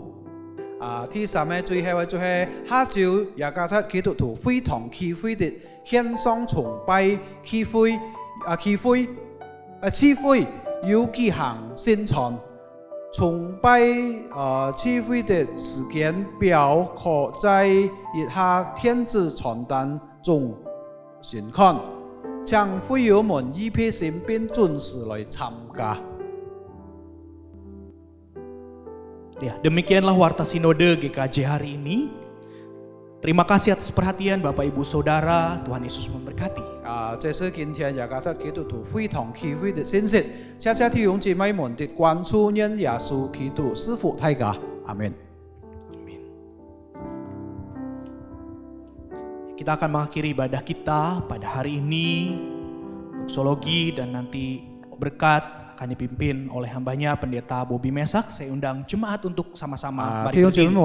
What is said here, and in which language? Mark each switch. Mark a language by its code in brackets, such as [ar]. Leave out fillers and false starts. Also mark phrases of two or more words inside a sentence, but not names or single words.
[yue] 第三個最後就係下晝雅加達基督徒會堂區會的線上崇拜區會有舉行宣傳，崇拜區會的時間表可在以下電子傳單中尋看。請會友們預備心並準時來參加。 [id] Ya, demikianlah warta sinode GKJ hari ini. Terima kasih atas perhatian Bapak Ibu Saudara, Tuhan Yesus memberkati. [yue] 這是今天雅加達基督徒會堂區會的信息，謝謝弟兄姊妹們的關注，願耶穌基督賜福大家，阿門。 [id] Kita akan mengakhiri ibadah kita pada hari ini. Doksologi dan nanti berkat akan dipimpin oleh hambanya Pendeta Bobby Mesak. Saya undang jemaat untuk sama-sama [yue] 弟兄姊妹 [id] berdiri.